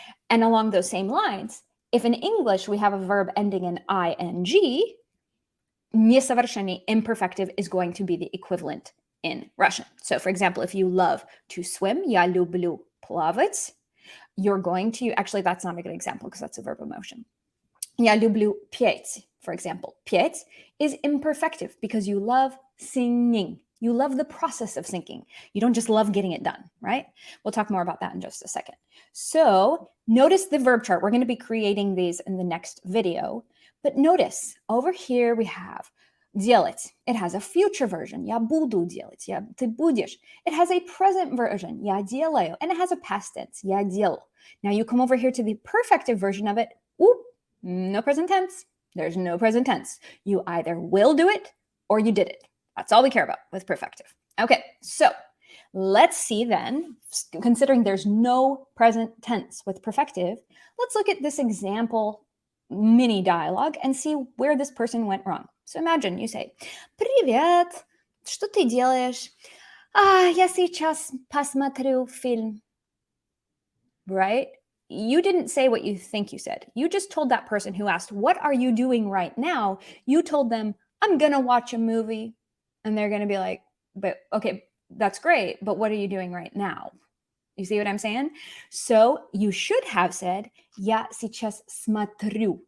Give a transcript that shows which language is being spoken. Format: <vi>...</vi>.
<en>And along those same lines, if in English we have a verb ending in ing, несовершенный, imperfective, is going to be the equivalent in Russian. So for example, if you love to swim,</en> <ru>я люблю плавать,</ru> <en>you're going to, actually that's not a good example because that's a verb of motion.</en> <ru>Я люблю петь,</ru> <en>for example. Петь is imperfective because you love singing. You love the process of singing. You don't just love getting it done, right? We'll talk more about that in just a second. So notice the verb chart. We're going to be creating these in the next video. But notice over here we have делать. It has a future version.</en> <ru>Я буду делать. Ты будешь.</ru> <en>It has a present version.</en> <ru>Я делаю.</ru> <en>And it has a past tense.</en> <ru>Я делал.</ru> <en>Now you come over here to the perfective version of it. Ooh, no present tense. There's no present tense. You either will do it or you did it. That's all we care about with perfective. Okay, so let's see then, considering there's no present tense with perfective, let's look at this example mini dialogue and see where this person went wrong. So imagine you say,</en> <ru>«Привет, что ты делаешь?» Я сейчас посмотрю фильм.</ru> <en>Right? You didn't say what you think you said. You just told that person who asked, what are you doing right now? You told them, I'm going to watch a movie. And they're going to be like, but okay, that's great. But what are you doing right now? You see what I'm saying? So you should have said,</en> <ru>я сейчас смотрю.</ru>